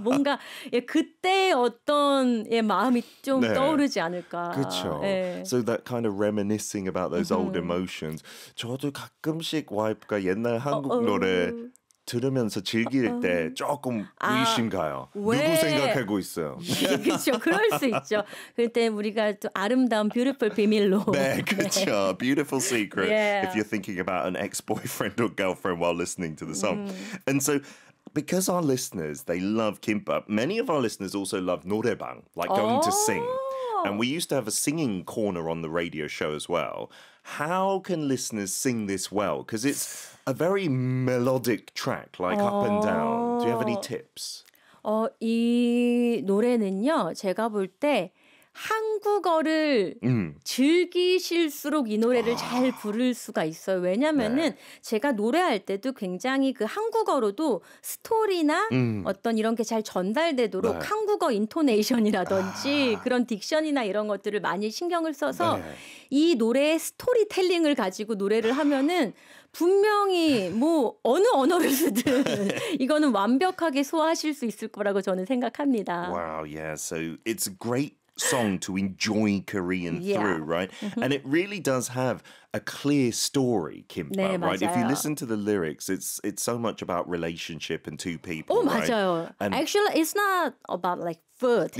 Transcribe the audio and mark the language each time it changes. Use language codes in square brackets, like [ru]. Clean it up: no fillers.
[ko] 뭔가 예, 그때의 어떤 예, 마음이 좀 네. 떠오르지 않을까. 그렇죠. 예. [en] So that kind of reminiscing about those old emotions. [ko] 저도 가끔씩 와이프가 옛날 한국 노래 들으면서 즐길 때 조금 의심가요. 왜? 누구 생각하고 있어요? 그렇죠. 그럴 수 있죠. 그때 우리가 또 아름다운 beautiful 비밀로. 네, 그렇죠. 네. [en] Beautiful secret. Yeah. If you're thinking about an ex-boyfriend or girlfriend while listening to the song. And so because our listeners, they love kimbap, many of our listeners also love 노래방, like going to sing. And we used to have a singing corner on the radio show as well. How can listeners sing this well? Because it's a very melodic track, like up and down. Do you have any tips? [ko] 이 노래는요, 제가 볼 때 한국어를 즐기실수록 이 노래를 잘 부를 수가 있어요. 왜냐면은 네. 제가 노래할 때도 굉장히 그 한국어로도 스토리나 어떤 이런 게 잘 전달되도록 네. 한국어 인토네이션이라든지 그런 딕션이나 이런 것들을 많이 신경을 써서 네. 이 노래의 스토리텔링을 가지고 노래를 하면은 분명히 뭐 어느 언어를 쓰든 이거는 완벽하게 소화하실 수 있을 거라고 저는 생각합니다. [en] Wow, yeah. So it's great song to enjoy Korean yeah. through, right? And it really does have a clear story, Kimbap, [ko] 네, [en] right? [ko] 맞아요. [en] If you listen to the lyrics, it's so much about relationship and two people, right? [ko] 맞아요. [en] And actually, it's not about like food.